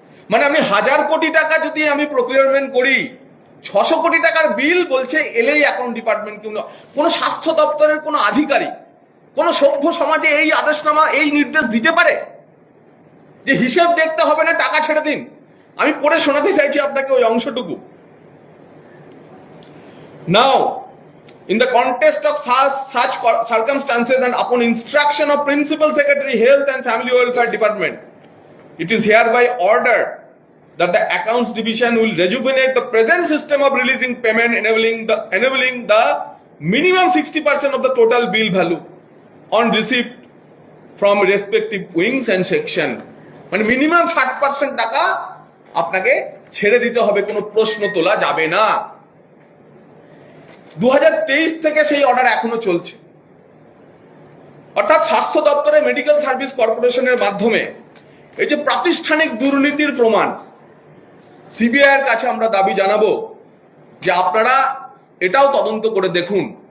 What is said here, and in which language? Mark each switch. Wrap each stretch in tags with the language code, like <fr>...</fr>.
<bn>মানে আমি 1000 কোটি টাকা যদি আমি প্রকিউরমেন্ট করি, 600 কোটি টাকার বিল বলছে এলেই অ্যাকাউন্ট ডিপার্টমেন্ট, কোনো স্বাস্থ্য দপ্তরের কোনো আধিকারিক কোনো সভ্য সমাজে এই আদেশনামা এই নির্দেশ দিতে পারে যে হিসেব দেখতে হবে না, টাকা ছেড়ে দিন? আমি পড়ে শোনাতে চাইছি আপনাকে ওই অংশটুকু।</bn> <en>Now in the context of such circumstances and upon instruction of Principal Secretary Health and Family Welfare Department, it is hereby ordered that the Accounts Division will rejuvenate the present system of releasing payment, enabling the minimum 60% of the total bill value on receipt from respective wings and section.</en> <bn>মানে minimum 60% টাকা আপনাকে ছেড়ে দিতে হবে, কোনো প্রশ্ন তোলা যাবে না। 2023 থেকে সেই অর্ডার এখনো চলছে। অর্থাৎ স্বাস্থ্য দপ্তরে মেডিকেল সার্ভিস কর্পোরেশনের মাধ্যমে এই যে প্রাতিষ্ঠানিক দুর্নীতির প্রমাণ, সিবিআই এর কাছে আমরা দাবি জানাবো যে আপনারা এটাও তদন্ত করে দেখুন।</bn>